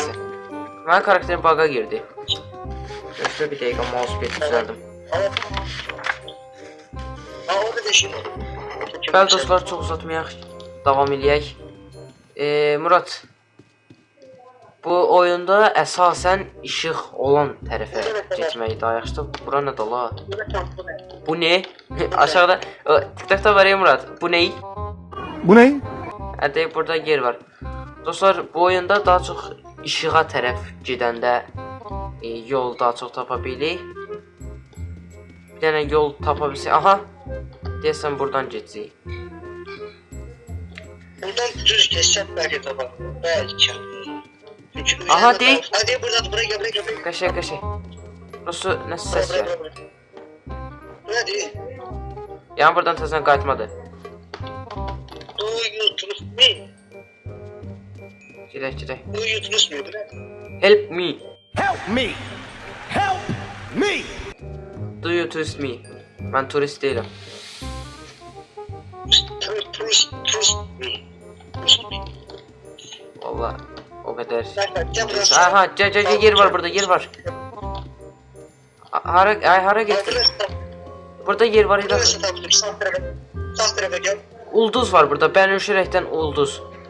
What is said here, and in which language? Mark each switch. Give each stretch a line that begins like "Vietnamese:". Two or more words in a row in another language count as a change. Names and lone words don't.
Azerbaijani: Mənim karakterim bug'a girdi. Gözlə bir dəqiqə mousepad düzəldim.
Turkish: Orada da şimdi.
Azerbaijani: Bəli dostlar, çox uzatmayaq. Davam eləyək. Murat, bu oyunda əsasən işıq olan tərəfə getmək daha yaxşıdır. Bura nə da la?
Turkish: Bu ne? Aşağıda TikTok'ta var ya Murat. Bu ne? Bu ne? Hadi burada yer var.
Azerbaijani: Dostlar, bu oyunda daha çox işığa tərəf gedəndə yol daha çox tapa bilirik. Bir dənə yol tapa bilsək. Aha. Deyəsən buradan geçəcəyik.
Turkish: Buradan düz geçsek belki de bak. Belki. Aha, değil. Hadi buradan buraya gel.
Azerbaijani: Qaşay. Burası nəsə səs var?
Turkish: Ne değil?
Azerbaijani: Yəni buradan təzən qayıtmadı.
English: Do you trust me?
Azerbaijani: Gedək.
English: Do you trust me? Help me. Help me! Do you trust me?
Azerbaijani: Mən turist deyiləm.
English: Trust me.
Azerbaijani: Valla o qədər.
Turkish: Gel buraya.
Azerbaijani: Aha, gəl, yer var burada. Hara getdin? Burada yer var.
Turkish: Burası tapdım. Sağ tarafa gel.
Azerbaijani: Ulduz var burada. Bənövşə ulduz.